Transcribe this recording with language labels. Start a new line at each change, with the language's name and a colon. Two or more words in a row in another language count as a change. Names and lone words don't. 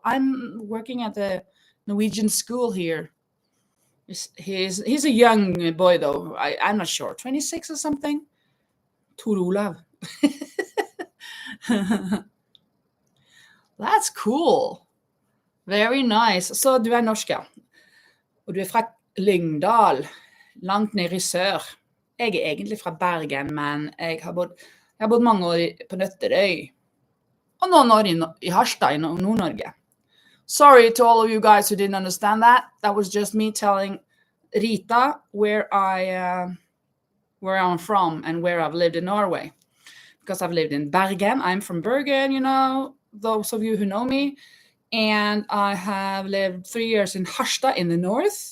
English: I'm working at the Norwegian school here. He's a young boy, though. I'm not sure. 26 or something? Tor Olav. That's cool. Very nice.
Norwegian: Så du er norsk, ja. Og du er fra Lyngdal, langt nede i sør. Jeg er egentlig fra Bergen, men jeg har bodd mange år på Nøtterøy. Og noen år i Harstad, i Nord-Norge.
English: Sorry to all of you guys who didn't understand that. That was just me telling Rita where I'm from and where I've lived in Norway. Because I've lived in Bergen. I'm from Bergen, you know, those of you who know me. And I have lived 3 years in Harstad in the north.